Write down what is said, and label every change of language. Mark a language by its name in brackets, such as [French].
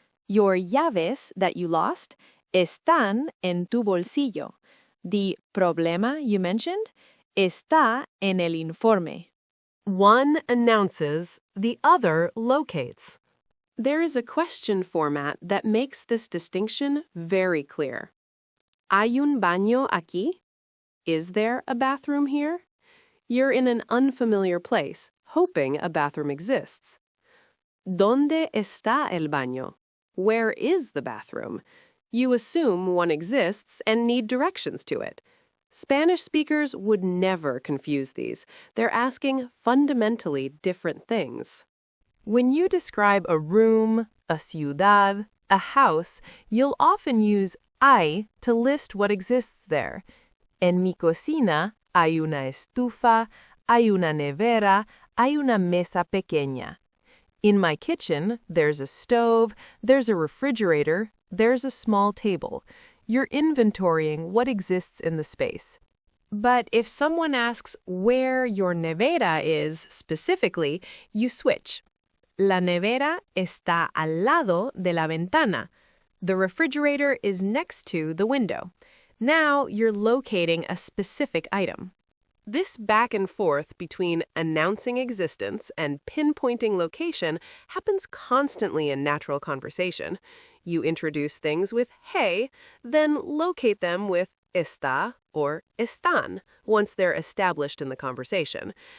[English] Your [Spanish] llaves [English] that you lost [Spanish] están en tu bolsillo. [English] The [Spanish] problema [English] you mentioned [Spanish] está en el informe. [English] One announces, the other locates. There is a question format that makes this distinction very clear. [Spanish] ¿Hay un baño aquí? [English] Is there a bathroom here? You're in an unfamiliar place, hoping a bathroom exists. [Spanish] ¿Dónde está el baño? [English] Where is the bathroom? You assume one exists and need directions to it. Spanish speakers would never confuse these. They're asking fundamentally different things. When you describe a room, a ciudad, a house, you'll often use hay to list what exists there. [Spanish] En mi cocina hay una estufa, hay una nevera, hay una mesa pequeña. [English] In my kitchen, there's a stove, there's a refrigerator, there's a small table. You're inventorying what exists in the space. But if someone asks where your nevera is specifically, you switch. [Spanish] La nevera está al lado de la ventana. [English] The refrigerator is next to the window. Now you're locating a specific item. This back and forth between announcing existence and pinpointing location happens constantly in natural conversation. You introduce things with hey, then locate them with está or están once they're established in the conversation.